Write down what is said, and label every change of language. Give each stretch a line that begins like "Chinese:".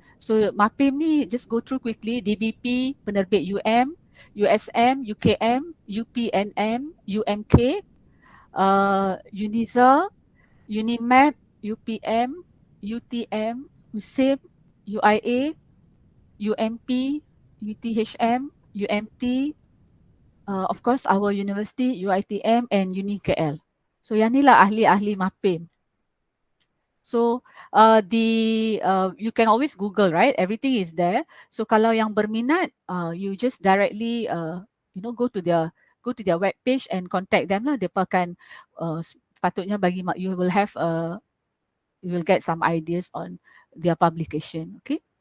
English: So MAPIM
Malay: ni
English: just go through quickly, DBP, Penerbit UM, USM, UKM, UPNM, UMK, UNIZA, UNIMAP, UPM, UTM, USIP, UIA, UMP, UTHM, UMT, of course our university, UiTM and Uni KL.
Malay: So yang ni lah ahli-ahli MAPIM.
English: So you can always Google, right? Everything is there. So
Malay: kalau yang berminat,
English: you just directly go to their web page and contact them lah.
Malay: Dia akan patutnya bagi
English: you will get some ideas on their publication. Okay.